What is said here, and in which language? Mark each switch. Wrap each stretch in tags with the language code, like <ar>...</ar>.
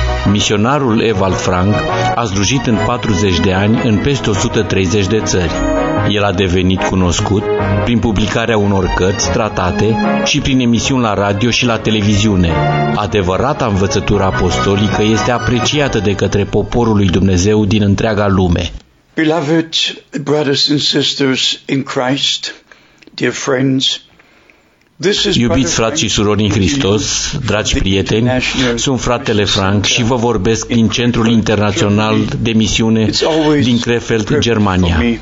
<ro>Misionarul Ewald Frank a slujit în 40 de ani în peste 130 de țări. El a devenit cunoscut prin publicarea unor cărți, tratate și prin emisiuni la radio și la televiziune. Adevărata învățătură apostolică este apreciată de către poporul lui Dumnezeu din întreaga lume.</ro> <en>Beloved brothers and sisters in Christ, dear friends,</en> <ro>iubiți frați și surori în Hristos, dragi prieteni, sunt fratele Frank și vă vorbesc din Centrul Internațional de Misiune din Krefeld, Germania.</ro>